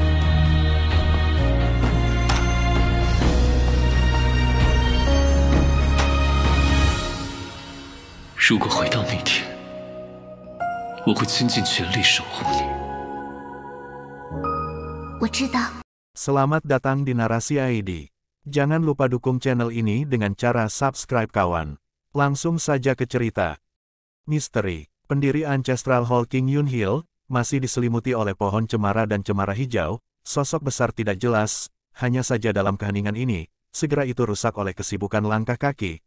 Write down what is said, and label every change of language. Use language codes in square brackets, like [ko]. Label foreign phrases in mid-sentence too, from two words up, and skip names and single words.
[zh] 如果回到那天，我会倾尽全力守护你。我知道。 [id] Selamat datang di Narasi ID. Jangan lupa dukung channel ini dengan cara subscribe kawan. Langsung saja ke cerita. Misteri, pendiri Ancestral Hall King Yun Hill, masih diselimuti oleh pohon cemara dan cemara hijau, sosok besar tidak jelas, hanya saja dalam keheningan ini, segera itu rusak oleh kesibukan langkah kaki.